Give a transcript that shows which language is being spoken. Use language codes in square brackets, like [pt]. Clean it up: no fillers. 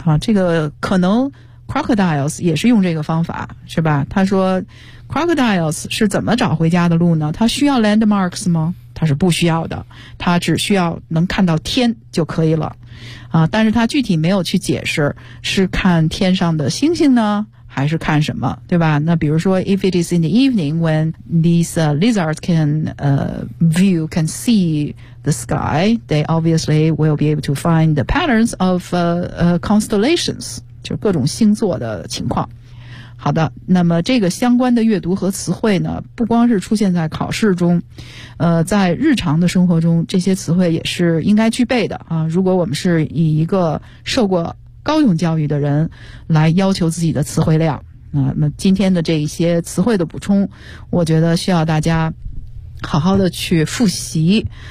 [zh] 这个可能 crocodiles 也是用这个方法，是吧？他说 crocodiles 是怎么找回家的路呢？他需要 landmarks 吗？他是不需要的，他只需要能看到天就可以了。但是他具体没有去解释是看天上的星星呢还是看什么，对吧？那比如说 [en] if it is in the evening when these lizards can see the sky they obviously will be able to find the patterns of constellations， [zh] 就各种星座的情况。好的，那么这个相关的阅读和词汇呢不光是出现在考试中，在日常的生活中这些词汇也是应该具备的啊。如果我们是以一个受过高等教育的人来要求自己的词汇量，那么今天的这一些词汇的补充我觉得需要大家好好的去复习。